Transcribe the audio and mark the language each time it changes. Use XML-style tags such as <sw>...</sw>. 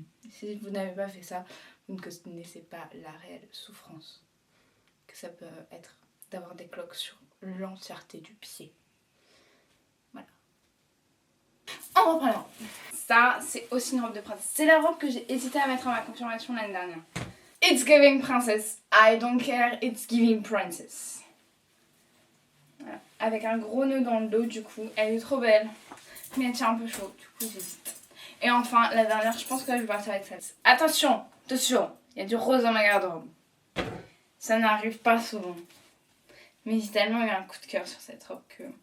<fr>Si vous n'avez pas fait ça, vous ne connaissez pas la réelle souffrance que ça peut être d'avoir des cloques sur l'entièreté du pied. Voilà. En reprenant. Ça, c'est aussi une robe de princesse. C'est la robe que j'ai hésité à mettre à ma confirmation l'année dernière.</fr> <en>It's giving princess. I don't care, it's giving princess.</en> <fr>Voilà. Avec un gros nœud dans le dos, du coup. Elle est trop belle. Mais elle tient un peu chaud, du coup j'hésite. Et enfin, la dernière, je pense que je vais partir avec celle-ci. Attention, attention, il y a du rose dans ma garde-robe. Ça n'arrive pas souvent. Mais j'ai tellement eu un coup de cœur sur cette robe que...</fr>